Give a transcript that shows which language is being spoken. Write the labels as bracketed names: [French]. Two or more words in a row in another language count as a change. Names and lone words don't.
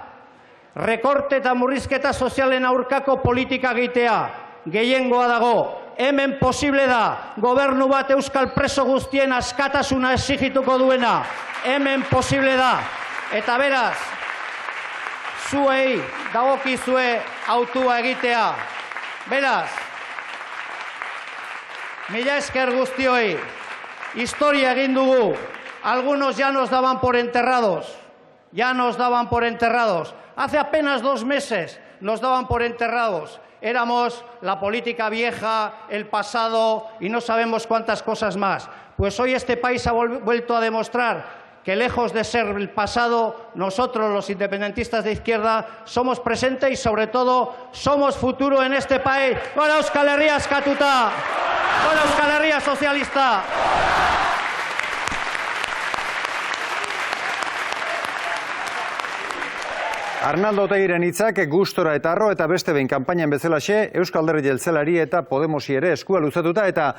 [Basque] rekorte eta murrizketa sozialen aurkako politika egitea, gehiengoa dago, hemen posible da, gobernu bat euskal preso guztien askatasuna exigituko duena, hemen posible da. Eta beraz, zuei dagokizue autua egitea. Beraz, mila esker guztioi, historia egin dugu, [Spanish] algunos ya nos daban por enterrados, Hace apenas 2 meses nos daban por enterrados. Éramos la política vieja, el pasado y no sabemos cuántas cosas más. Pues hoy este país ha vuelto a demostrar que lejos de ser el pasado, nosotros los independentistas de izquierda somos presente y sobre todo somos futuro en este país. [Basque] Gora Euskal Herria askatuta! Gora Euskal Herria sozialista! Arnaldo Otegiren hitzak gustora eta harro eta beste behin kanpainan bezalaxe Euskal Alderdi Jeltzaleari eta Podemosi ere eskua luzatuta eta